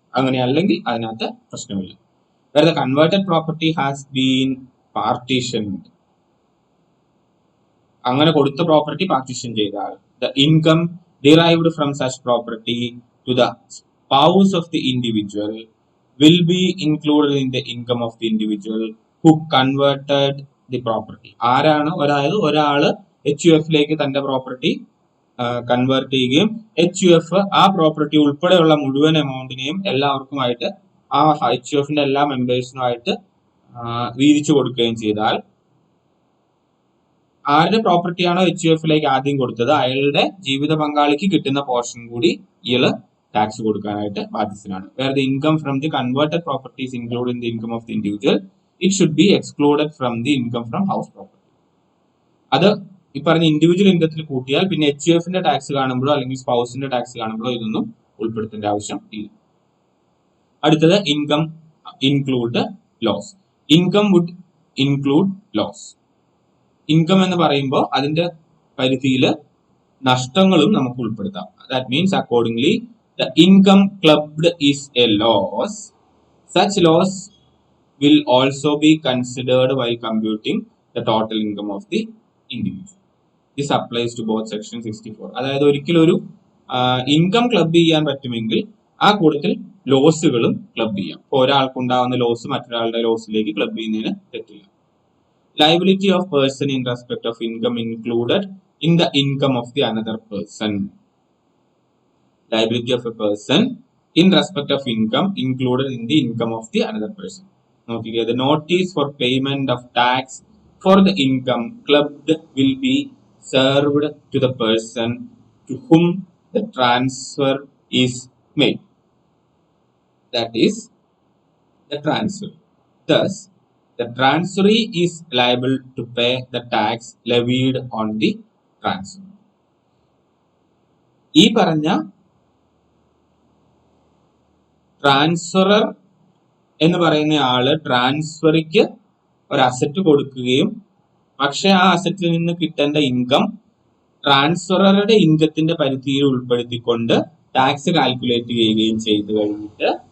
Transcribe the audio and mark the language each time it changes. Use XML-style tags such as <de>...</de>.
<ml>അങ്ങനെ അല്ലെങ്കിൽ അതിനകത്ത് പ്രശ്നമില്ല.</ml> <en>Where the converted property has been partitioned,</en> <ml>അങ്ങനെ കൊടുത്ത പ്രോപ്പർട്ടി പാർട്ടീഷൻ ചെയ്താൽ,</ml> <en>the income derived from such property to the spouse of the individual will be included in the income of the individual who converted the property.</en> <ml>ആരാണ്? ഒരാള് HUF-ലേക്ക് തന്റെ property convert ചെയ്യുകയും HUF ആ property ഉൾപ്പെടെയുള്ള മുഴുവൻ എമൗണ്ടിനെയും എല്ലാവർക്കുമായിട്ട്, ആ HUF-ന്റെ എല്ലാ മെമ്പേഴ്സിനുമായിട്ട് വീതിച്ചു കൊടുക്കുകയും ചെയ്താൽ, ആരുടെ പ്രോപ്പർട്ടിയാണോ HUF-ലേക്ക് ആദ്യം കൊടുത്തത് അയാളുടെ ജീവിത പങ്കാളിക്ക് കിട്ടുന്ന പോർഷൻ കൂടി ഇയാള് ടാക്സ് കൊടുക്കാനായിട്ട് ബാധ്യസ്ഥനാണ്.</ml> <en>Where the income from the converted property is included in the income of the individual, it should be excluded from the income from house property.</en> <ml>അത് ഈ പറഞ്ഞ ഇൻഡിവിജ്വൽ ഇൻകത്തിൽ കൂട്ടിയാൽ പിന്നെ HUF-ന്റെ ടാക്സ് കാണുമ്പോഴോ അല്ലെങ്കിൽ സ്പൗസിന്റെ ടാക്സ് കാണുമ്പോഴോ ഇതൊന്നും ഉൾപ്പെടുത്തേണ്ട ആവശ്യം ഇല്ല. അടുത്തത്</ml> <en>Income include loss. Income would include loss.</en> <ml>Income എന്ന് പറയുമ്പോൾ അതിന്റെ പരിധിയിൽ നഷ്ടങ്ങളും നമുക്ക് ഉൾപ്പെടുത്താം.</ml> <en>That means accordingly the income clubbed is a loss. Such loss will also be considered while computing the total income of the individual. This applies to both section 64.</en> <ml>അതായത് ഒരിക്കലും ഒരു ഇൻകം ക്ലബ് ചെയ്യാൻ പറ്റുമെങ്കിൽ ആ കൂട്ടത്തിൽ ലോസുകളും ക്ലബ് ചെയ്യാം. ഇപ്പോൾ ഒരാൾക്കുണ്ടാവുന്ന loss മറ്റൊരാളുടെ ലോസിലേക്ക് ക്ലബ് ചെയ്യുന്നതിന് തെറ്റില്ല.</ml> <en>Liability of person in respect of income included in the income of the another person. Liability of a person in respect of income included in the income of the another person. Okay, the notice for payment of tax for the income clubbed will be served to the person to whom the transfer is made. That is the transfer. Thus, the transferee is liable to pay the tax levied on the transfer.</en> <ml>ഈ പറഞ്ഞ transferor എന്ന് പറയുന്ന ആള് ട്രാൻസ്ഫറിക്ക് ഒരു asset കൊടുക്കുകയും പക്ഷെ ആ അസറ്റിൽ നിന്ന് കിട്ടേണ്ട ഇൻകം ട്രാൻസ്ഫററുടെ ഇൻകത്തിന്റെ പരിധിയിൽ ഉൾപ്പെടുത്തിക്കൊണ്ട് ടാക്സ് കാൽക്കുലേറ്റ് ചെയ്യുകയും ചെയ്തു കഴിഞ്ഞിട്ട്</ml>